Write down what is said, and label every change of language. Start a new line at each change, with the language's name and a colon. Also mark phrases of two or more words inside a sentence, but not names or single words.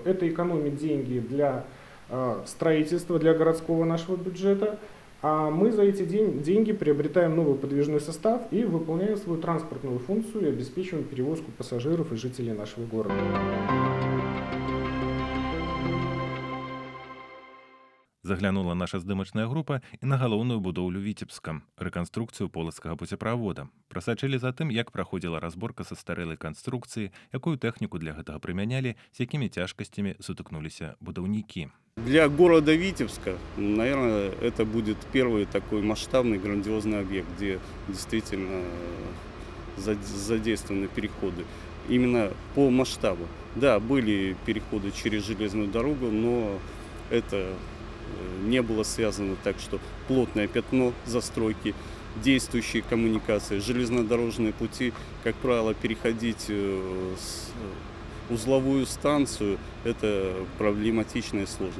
Russian: Это экономит деньги для строительства, для городского нашего бюджета. А мы за эти деньги приобретаем новый подвижной состав и выполняем свою транспортную функцию и обеспечиваем перевозку пассажиров и жителей нашего города.
Belarusian: Заглянула наша здымачная група і на галоўную будоўлю Віцебска – рэканструкцыю полацкага пуцеправода. Прасачылі за тым, як праходзіла разборка са старэлай канструкцыі, якую тэхніку для гэтага прымянялі, з якімі цяжкасцямі сутыкнуліся будаўнікі.
Russian: Для города Витебска, наверное, это будет первый такой масштабный, грандиозный объект, где действительно задействованы переходы. Именно по масштабу. Да, были переходы через железную дорогу, но это не было связано так, что плотное пятно застройки, действующие коммуникации, железнодорожные пути, как правило, переходить с узловую станцию, это проблематично и сложно.